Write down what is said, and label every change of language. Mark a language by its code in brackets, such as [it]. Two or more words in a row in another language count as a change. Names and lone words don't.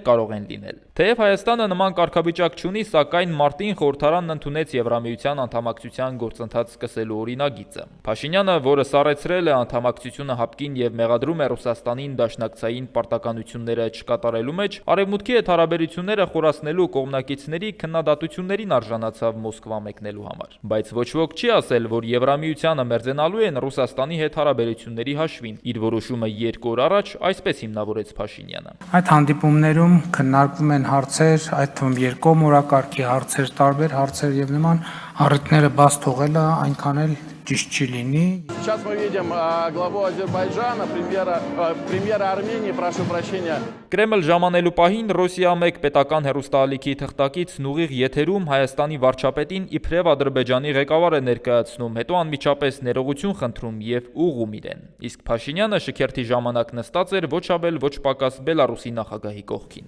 [hy] կարող են լինել։ Թեև Հայաստանը նման կարգավիճակ չունի, սակայն մարտին խորհրդարանն ընդունեց Եվրամիության անդամակցության գործընթաց սկսելու օրինագիծը։ Փաշինյանը, որը սառեցրել է անդամակցությունը հապկին և մեղադրում է Ռուսաստանին դաշնակցային պարտականությունները չկատարելու մեջ, Արևմուտքի հետ հարաբերությունները խորացնելու կողմնակիցների քննադատություններին արժանացավ Մոսկվա մեկնելու համար։ Բայց ոչ ոք չի ասել, որ Եվրամիությանը մերձենալու են Ռուսաստանի հետ հարաբերությունների հաշվին։ Իր որոշումը 2 օր առաջ այսպես հիմնավորեց Փաշինյանը։ Այդ հանդիպումներում քննարկվում են հարցեր, այդ թվում երկկողմ օրակարգի հարցեր, տարբեր հարցեր եւ նման առիթները բաց թողելը այնքան էլ ճիշտ չի լինի։ [ru] Сейчас мы видим главу Азербайджана, премьера Армении, прошу прощения. [hy] Կրեմլ ժամանելու պահին Ռոսիա 1 պետական հեռուստաալիքի թղթակիցն ուղիղ եթերում Հայաստանի վարչապետին իբրև Ադրբեջանի ղեկավար է ներկայացնում, հետո անմիջապես ներողություն խնդրում եւ ուղղում իրեն։ Իսկ Փաշինյանը շքերթի ժամանակ նստած էր ոչ ավել ոչ պակաս Բելարուսի նախագահի կողքին։